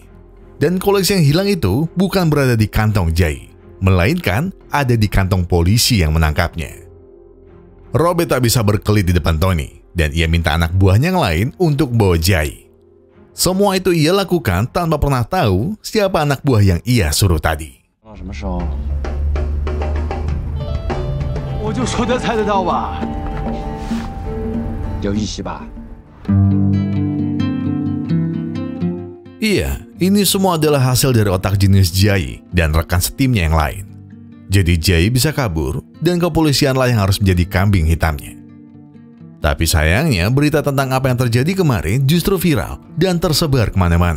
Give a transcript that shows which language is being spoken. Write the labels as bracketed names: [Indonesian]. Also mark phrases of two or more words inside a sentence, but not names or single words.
[Indonesian] Dan koleksi yang hilang itu bukan berada di kantong Jai, melainkan ada di kantong polisi yang menangkapnya. Robert tak bisa berkelit di depan Tony, dan ia minta anak buahnya yang lain untuk bawa Jai. Semua itu ia lakukan tanpa pernah tahu siapa anak buah yang ia suruh tadi. [Chinese] 什么时候？我就说他猜得到吧。有预习吧？ [Indonesian] Iya, ini semua adalah hasil dari otak jenius Jai dan rekan setimnya yang lain. Jadi Jai bisa kabur dan kepolisianlah yang harus menjadi kambing hitamnya. Tapi sayangnya berita tentang apa yang terjadi kemarin justru viral dan tersebar kemana-mana.